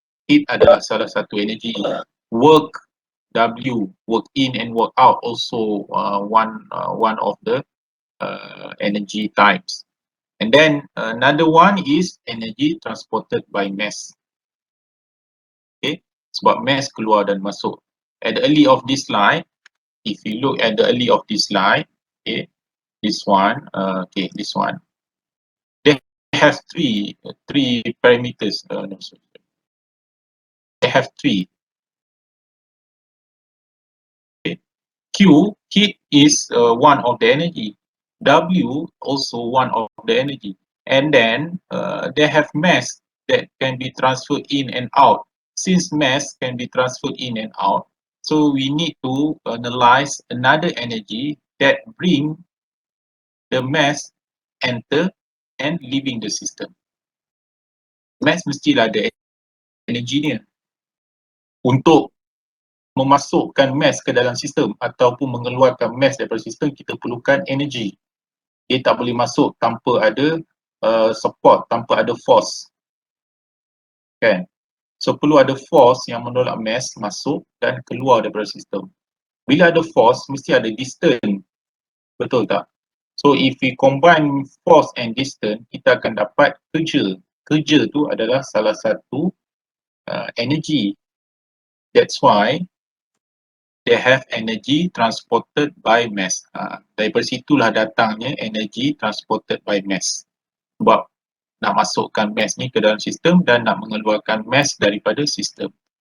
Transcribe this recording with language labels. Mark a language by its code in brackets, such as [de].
[ms] Heat adalah salah satu energy. [en] Work, W, work in and work out, also one of the energy types. And then another one is energy transported by mass. [ms] Okay, sebab mass keluar dan masuk. [en] At the early of this slide, if you look at the early of this slide, okay, this one, okay, this one, they have three parameters. No, sorry. They have three. Okay. Q, heat is one of the energy. W, also one of the energy. And then they have mass that can be transferred in and out. Since mass can be transferred in and out, so we need to analyze another energy that bring the mass enter and leaving the system. [ms] Mass mestilah ada energinya. Untuk memasukkan mass ke dalam sistem ataupun mengeluarkan mass daripada sistem, kita perlukan energy. Dia tak boleh masuk tanpa ada support, tanpa ada force. Kan? So perlu ada force yang menolak mass masuk dan keluar daripada sistem. Bila ada force, mesti ada distance. Betul tak? [en] So if we combine force and distance, [ms] kita akan dapat kerja. Kerja tu adalah salah satu energy. [en] That's why they have energy transported by mass. [ms] Daripada situlah datangnya [en] energy transported by mass. [ms] Sebab nak masukkan mass ni ke dalam sistem dan nak mengeluarkan mass daripada sistem.